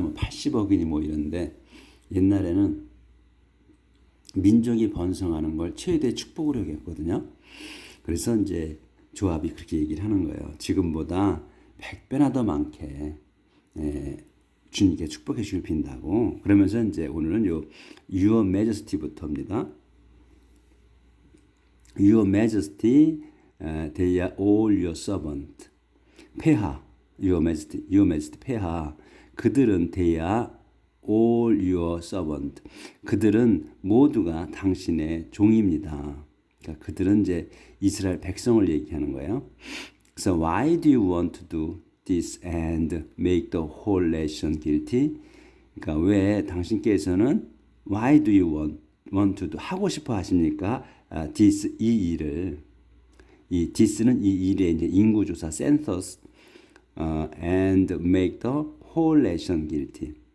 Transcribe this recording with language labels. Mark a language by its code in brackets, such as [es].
[ko] 뭐 80억이니 뭐 이런데, 옛날에는 민족이 번성하는 걸 최대 축복으로 여겼거든요. 그래서 이제 조합이 그렇게 얘기를 하는 거예요. 지금보다 100배나 더 많게 주님께 축복해 주길 빈다고. 그러면서 이제 오늘은 요 [en] Your Majesty [ko] 부터입니다. [en] Your Majesty, they are all your servant. [ko] 폐하, [en] Your Majesty [ko] 폐하. 그들은 [en] they are all your servant. [ko] 그들은 모두가 당신의 종입니다. 그러니까 그들은 이제 이스라엘 백성을 얘기하는 거예요. 그래서 [en] why do you want to do this and make the whole nation guilty? [ko] 그러니까 왜 당신께서는 [en] why do you want to do [ko] 하고 싶어 하십니까? this 이 일을, 이 this는 이 일의 이제 인구 조사 [en] census and make the whole nation guilty.